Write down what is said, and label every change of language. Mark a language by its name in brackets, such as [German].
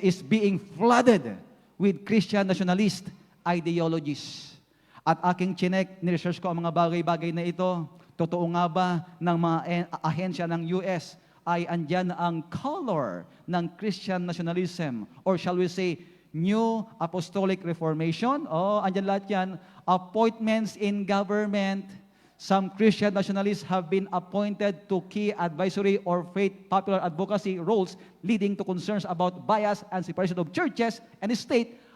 [English] is being flooded with Christian nationalist ideologies. [Filipino] At aking chinek, niresearch ko ang mga bagay-bagay na ito. Totoo nga ba ng mga ahensya ng U.S. ay andyan ang color ng Christian nationalism? [English] Or shall we say, New Apostolic Reformation? [Filipino] Andyan lahat yan. [English] Appointments in government. Some Christian nationalists have been appointed to key advisory or faith popular advocacy roles leading to concerns about bias and separation of churches and state.